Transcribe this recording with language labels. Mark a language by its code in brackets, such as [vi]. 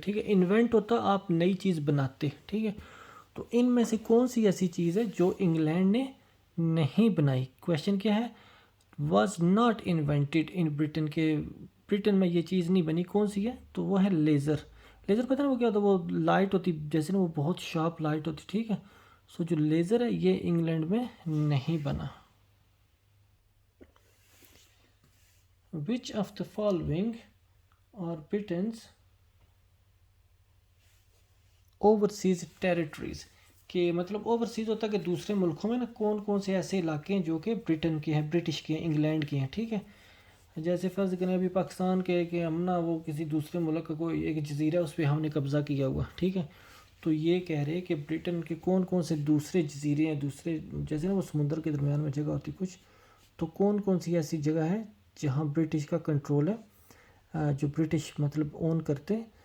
[ur] ٹھیک ہے, انوینٹ ہوتا آپ نئی چیز بناتے. ٹھیک ہے, تو ان میں سے کون سی ایسی چیز ہے جو انگلینڈ نے نہیں بنائی؟ کویشچن کیا ہے؟ [en] was not invented in Britain, [ur] کے برٹن میں یہ چیز نہیں بنی. کون سی ہے؟ تو وہ ہے لیزر. لیزر پتہ نا وہ کیا ہوتا ہے؟ وہ لائٹ ہوتی جیسے نا, وہ بہت شارپ لائٹ ہوتی. ٹھیک ہے, سو جو لیزر ہے یہ انگلینڈ میں نہیں بنا. [en] Which of the following are Britain's overseas territories. [ur] کہ مطلب اوورسیز ہوتا ہے کہ دوسرے ملکوں میں نا کون کون سے ایسے علاقے ہیں جو کہ برٹن کے ہیں, برٹش کے ہیں, انگلینڈ کے ہیں. ٹھیک ہے, جیسے فرض کریں ابھی پاکستان کے کہ ہم نا وہ کسی دوسرے ملک کا کوئی ایک جزیرہ ہے اس پہ ہم نے قبضہ کیا ہوا. ٹھیک ہے, تو یہ کہہ رہے کہ برٹن کے کون کون سے دوسرے جزیرے ہیں, دوسرے جیسے نا وہ سمندر کے درمیان میں جگہ ہوتی کچھ, تو کون کون سی ایسی جگہ ہے جہاں برٹش کا کنٹرول ہے, جو برٹش مطلب اون کرتے.